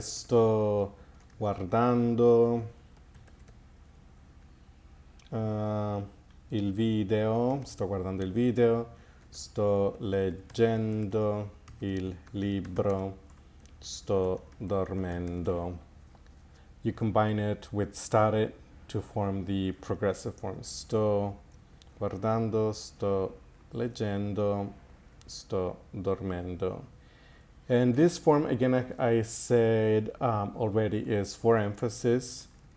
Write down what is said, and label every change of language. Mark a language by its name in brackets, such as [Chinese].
[Italian] Sto guardando il video, sto guardando il video, sto leggendo il libro, sto dormendo. [English] You combine it with stare to form the progressive form. [Italian] Sto guardando, sto leggendo, sto dormendo. [English] And this form, again, I said already, is for emphasis.